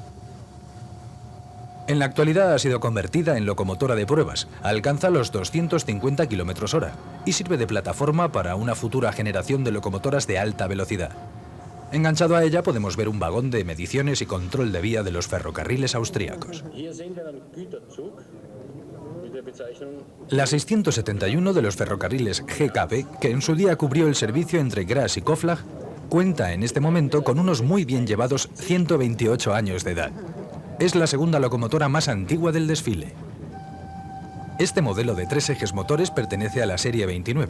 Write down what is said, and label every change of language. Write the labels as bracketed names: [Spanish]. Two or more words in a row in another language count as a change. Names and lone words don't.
[Spanish] En la actualidad ha sido convertida en locomotora de pruebas, alcanza los 250 km/h y sirve de plataforma para una futura generación de locomotoras de alta velocidad. Enganchado a ella podemos ver un vagón de mediciones y control de vía de los ferrocarriles austríacos. [German] Hier sehen wir einen Güterzug mit der Bezeichnung [Spanish] La 671 de los ferrocarriles GKB, que en su día cubrió el servicio entre Graz y Koflag, cuenta en este momento con unos muy bien llevados 128 años de edad. Es la segunda locomotora más antigua del desfile. Este modelo de 3 ejes motores pertenece a la serie 29.